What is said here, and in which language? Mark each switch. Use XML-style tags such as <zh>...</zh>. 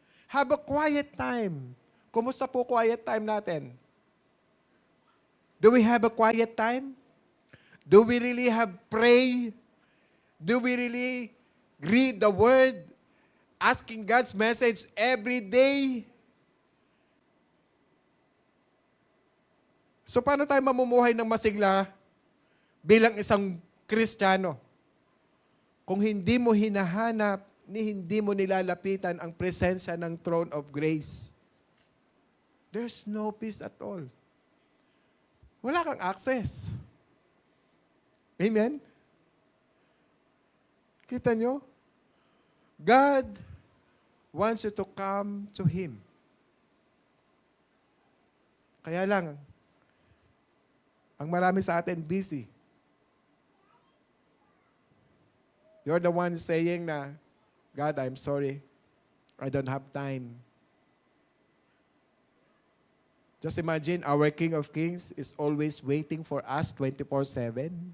<en>Have a quiet time.</en> <tl>Kumusta po quiet time natin?</tl> <en>Do we have a quiet time? Do we really have pray? Do we really read the Word? Asking God's message every day?</en> <tl>So paano tayo mamumuhay ng masigla bilang isang Kristiyano? Kung hindi mo hinahanap, hindi mo nilalapitan ang presensya ng throne of grace,</tl> <en>there's no peace at all.</en> <tl>Wala kang access. Amen? Kita nyo?</tl> <en>God wants you to come to Him.</en> <tl>Kaya lang, ang marami sa atin busy.</tl> <en>You're the one saying na, God, I'm sorry. I don't have time. Just imagine, our King of Kings is always waiting for us 24/7.</en>